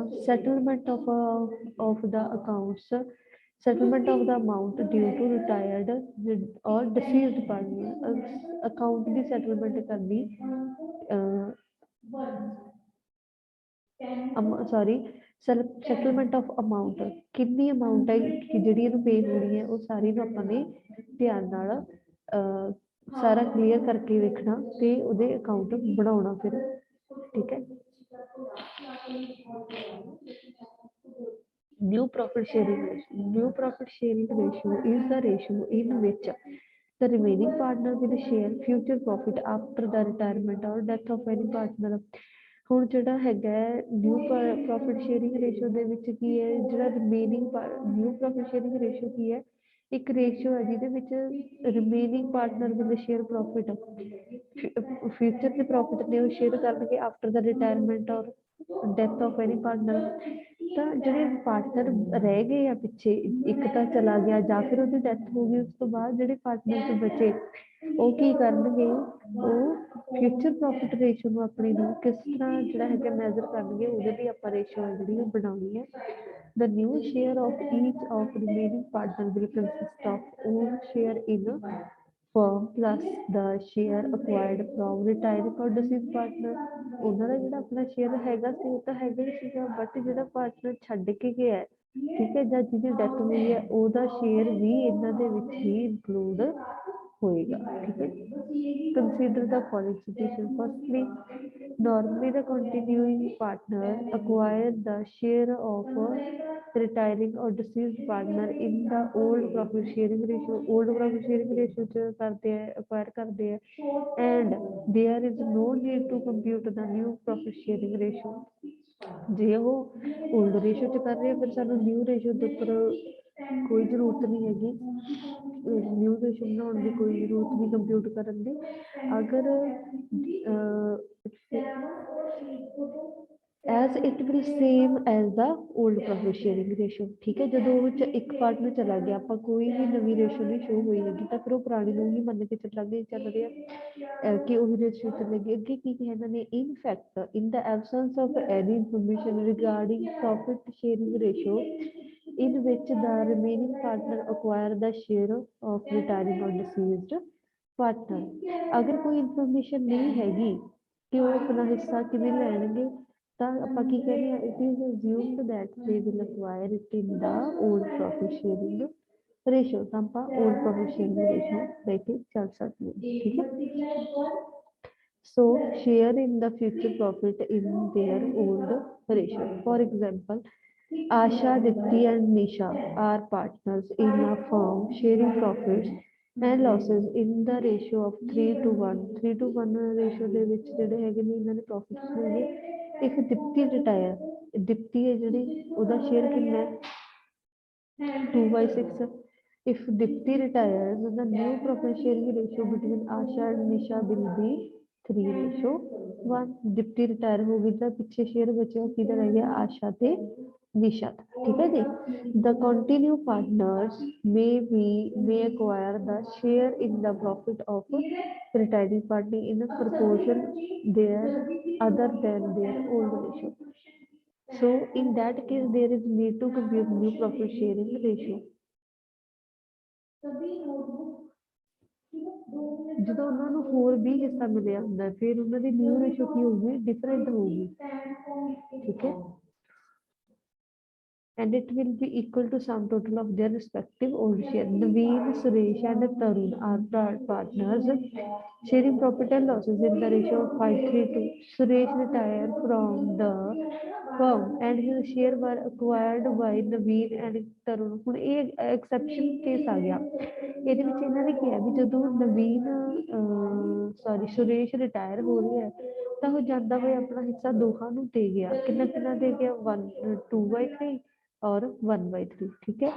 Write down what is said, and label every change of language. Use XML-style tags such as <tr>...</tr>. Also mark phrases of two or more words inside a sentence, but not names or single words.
<en>settlement of the accounts, settlement of the amount due to retired or deceased partner,</en> <pa>account ਦੀ settlement ਕਰਨੀ,</pa> <en>settlement of amount,</en> <pa>ਕਿੰਨੀ ਅਮਾਊਂਟ ਹੈ ਕਿ ਜਿਹੜੀ ਇਹਨੂੰ ਪੇ ਹੋਣੀ ਹੈ, ਉਹ ਸਾਰੀ ਨੂੰ ਆਪਾਂ ਨੇ ਧਿਆਨ ਨਾਲ ਸਾਰਾ ਕਲੀਅਰ ਕਰਕੇ ਵੇਖਣਾ ਤੇ ਉਹਦੇ ਅਕਾਊਂਟ ਬਣਾਉਣਾ ਫਿਰ। ਠੀਕ ਹੈ।</pa> <en>New profit sharing ratio. New profit sharing ratio is the ratio in which the remaining partner will share future profit after the retirement or death of any partner।</en> <pa>ਹੁਣ ਜਿਹੜਾ ਹੈਗਾ</pa> <en>new profit sharing ratio</en> <pa>ਦੇ ਵਿੱਚ ਕੀ ਹੈ, ਜਿਹੜਾ</pa> <en>remaining new profit sharing ratio</en> <pa>ਕੀ ਹੈ, ਇੱਕ ਰੇਸ਼ੋ ਹੈ ਜਿਹਦੇ ਵਿੱਚ</pa> <en>remaining partner will share profit,</en> <pa>ਫਿਊਚਰ ਦੇ ਪ੍ਰੋਫਿਟ ਨੇ ਉਹ ਸ਼ੇਅਰ ਕਰਨਗੇ</pa> <en>after the retirement or death of any partner.</en> <pa>ਤਾਂ ਜਿਹੜੇ ਪਾਰਟਨਰ ਰਹਿ ਗਏ ਆ ਪਿੱਛੇ, ਇੱਕ ਤਾਂ ਚਲਾ ਗਿਆ ਜਾਂ ਫਿਰ ਉਹਦੀ ਡੈਥ ਹੋ ਗਈ, ਉਸ ਤੋਂ ਬਾਅਦ ਜਿਹੜੇ ਪਾਰਟਨਰ ਬਚੇ ਉਹ ਕੀ ਕਰਨਗੇ, ਉਹ</pa> <en>future profit ratio</en> <pa>ਨੂੰ ਆਪਣੀ ਨੂੰ ਕਿਸ ਤਰ੍ਹਾਂ ਜਿਹੜਾ ਹੈਗਾ ਮੈਜ਼ਰ ਕਰਨਗੇ, ਉਹਦੇ ਲਈ ਆਪਾਂ ਰੇਸ਼ੋ ਹੈ ਜਿਹੜੀ ਉਹ ਬਣਾਉਣੀ ਹੈ।</pa> <en>The new share of each of remaining partner will consist of own share in firm plus the share acquired from retiring or deceased partner।</en> <pa>ਉਹਨਾਂ ਦਾ ਜਿਹੜਾ ਆਪਣਾ ਸ਼ੇਅਰ ਹੈਗਾ ਸੀ ਉਹ ਤਾਂ ਹੈਗਾ ਹੀ ਸੀਗਾ, ਬਟ ਜਿਹੜਾ ਪਾਰਟਨਰ ਛੱਡ ਕੇ ਗਿਆ, ਠੀਕ ਹੈ, ਜਾਂ ਜਿਹਦੀ ਡੈਥ ਹੋਈ ਹੈ, ਉਹਦਾ ਸ਼ੇਅਰ ਵੀ ਇਹਨਾਂ ਦੇ ਵਿੱਚ ਹੀ ਇਨਕਲੂਡ ਹੋਏਗਾ। ਠੀਕ ਹੈ।</pa> <en>Consider the following situation. Firstly, normally the continuing partner acquire the share of retiring or deceased partner in the old profit sharing ratio। old profit sharing ratio</en> <pa>ਚ ਕਰਦੇ ਹੈ, acquire ਕਰਦੇ ਹੈ,</pa> <en>and there is no need to compute the new profit sharing ratio।</en> <pa>ਜੇ ਉਹ</pa> <en>old ratio</en> <pa>ਚ ਕਰ ਰਹੇ ਫਿਰ ਸਾਨੂੰ</pa> <en>new ratio</en> <pa>ਦੇ ਉੱਪਰ ਕੋਈ ਜ਼ਰੂਰਤ ਨਹੀਂ ਹੈਗੀ,</pa> <en>new ratio</en> <pa>ਬਣਾਉਣ ਦੀ ਕੋਈ ਜ਼ਰੂਰਤ ਨਹੀਂ ਕੰਪਿਊਟ ਕਰਨ ਦੀ।</pa> <en>ਅਗਰ as it will same as the old profit sharing ratio।</en> <pa>ਠੀਕ ਹੈ। ਜਦੋਂ ਉਹ ਵਿੱਚ ਇੱਕ ਪਾਰਟਨਰ ਚਲਾ ਗਿਆ, ਆਪਾਂ ਕੋਈ ਵੀ ਨਵੀਂ ਰੇਸ਼ੋ ਨਹੀਂ ਸ਼ੋ ਹੋਈ ਹੈਗੀ ਤਾਂ ਫਿਰ ਉਹ ਪੁਰਾਣੀ ਨੂੰ ਹੀ ਮੰਨ ਕੇ ਚੱਲਾਂਗੇ, ਚੱਲ ਰਿਹਾ ਕਿ ਉਹੀ ਰੇਸ਼ੋ ਚੱਲੇਗੀ। ਅੱਗੇ ਕੀ ਕਿਹਾ ਇਹਨਾਂ ਨੇ,</pa> <en>in fact in the absence of any information regarding profit sharing ratio in which the remaining partner acquire the share of retiring or deceased partner।</en> <pa>ਅਗਰ ਕੋਈ ਇਨਫੋਰਮੇਸ਼ਨ ਨਹੀਂ ਹੈਗੀ ਕਿ ਉਹ ਆਪਣਾ ਹਿੱਸਾ ਕਿਵੇਂ ਲੈਣਗੇ ਤਾਂ ਆਪਾਂ ਕੀ ਕਹਿੰਦੇ ਹਾਂ,</pa> <en>it is assumed that they will acquire it in the old profit sharing ratio।</en> <pa>ਤਾਂ ਆਪਾਂ</pa> <en>old profit sharing ratio</en> <pa>ਲੈ ਕੇ ਚੱਲ ਸਕਦੇ ਹਾਂ। ਠੀਕ ਹੈ।</pa> <en>So share in the future profit in their old ratio। For example, Asha, Dipti and Nisha are partners in a firm sharing profits and losses in the ratio of 3:1।</en> <pa>3:1 ratio ਦੇ ਵਿੱਚ ਜਿਹੜੇ ਹੈਗੇ ਨੇ ਇਹਨਾਂ ਨੇ ਪ੍ਰੋਫਿਟਸ ਹੋਣਗੇ। ਇੱਕ ਦਿਪਤੀ ਰਿਟਾਇਰ, ਦਿਪਤੀ ਹੈ ਜਿਹੜੀ ਉਹਦਾ ਸ਼ੇਅਰ ਕਿੰਨਾ ਹੈ, 2/6.</pa> <en>If Dipti retires, the new profit sharing ratio between Asha and Nisha will be 3:1.</en> <hi>Dipti retire होगी तो पीछे शेयर बचेगा किधर रह गया आशा ते निशा था, ठीक है जी.</hi> <en>The continue partners may acquire the share in the profit of retiring party in a proportion there other than their old ratio. So in that case, there is need to compute new profit sharing ratio.</en> <pa>ਜਦੋਂ ਉਹਨਾਂ ਨੂੰ ਹੋਰ ਵੀ ਹਿੱਸਾ ਮਿਲਿਆ ਹੁੰਦਾ ਫਿਰ ਉਹਨਾਂ ਦੀ ਨਿਊ ਰੇਸ਼ੋ ਕੀ ਹੋਊਗੀ, ਡਿਫਰੈਂਟ ਹੋਊਗੀ, ਠੀਕ ਹੈ.</pa> <en>And it will be equal to sum total of their respective old share. Naveen, Suresh and Tarun are partners sharing profit and losses in the ratio of 5:3. Suresh retired from the firm and his share were acquired by Naveen and Tarun.</en> <pa>ਹੁਣ ਇਹ ਐਕਸੈਪਸ਼ਨ ਕੇਸ ਆ ਗਿਆ, ਇਹਦੇ ਵਿੱਚ ਇਹਨਾਂ ਨੇ ਕਿਹਾ ਵੀ ਜਦੋਂ ਨਵੀਨ ਸੁਰੇਸ਼ ਰਿਟਾਇਰ ਹੋ ਰਿਹਾ ਹੈ ਤਾਂ ਉਹ ਜਾਂਦਾ ਹੋਇਆ ਆਪਣਾ ਹਿੱਸਾ ਦੋਹਾਂ ਨੂੰ ਦੇ ਗਿਆ, ਕਿੰਨਾ ਕਿੰਨਾ ਦੇ ਗਿਆ, 2/3 ਔਰ 1/3, ਠੀਕ ਹੈ.</pa>